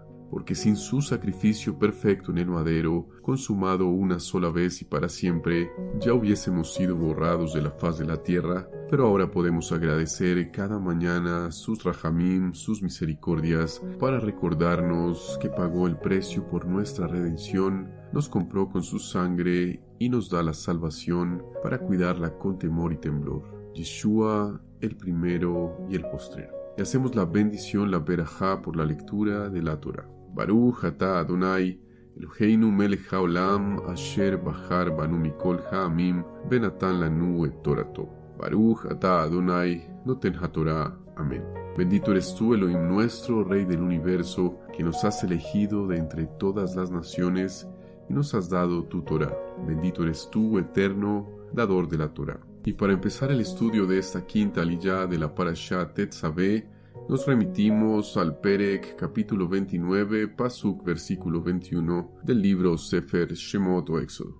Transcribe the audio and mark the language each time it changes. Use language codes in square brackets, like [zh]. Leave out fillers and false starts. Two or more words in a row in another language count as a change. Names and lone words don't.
[es] Porque sin su sacrificio perfecto en el madero, consumado una sola vez y para siempre, ya hubiésemos sido borrados de la faz de la tierra, pero ahora podemos agradecer cada mañana sus rahamim, sus misericordias, para recordarnos que pagó el precio por nuestra redención, nos compró con su sangre y nos da la salvación para cuidarla con temor y temblor. Yeshua, el primero y el postrero. Y hacemos la bendición, la berajá, por la lectura de la Torah. [he] ברוך אתה ה׳, אלהינו מלך העולם, אשר בחר בנו מכל העמים, ונתן לנו את תורתו. ברוך אתה ה׳, נותן התורה. [es] Amén. Bendito eres tú, Elohim nuestro, Rey del universo, que nos has elegido de entre todas las naciones y nos has dado tu Torah. Bendito eres tú, eterno, dador de la Torah. Y para empezar el estudio de esta quinta aliyá de la Parashá Tetzaveh, nos remitimos al Perek capítulo 29, Pasuk versículo 21 del libro Sefer Shemot o Éxodo.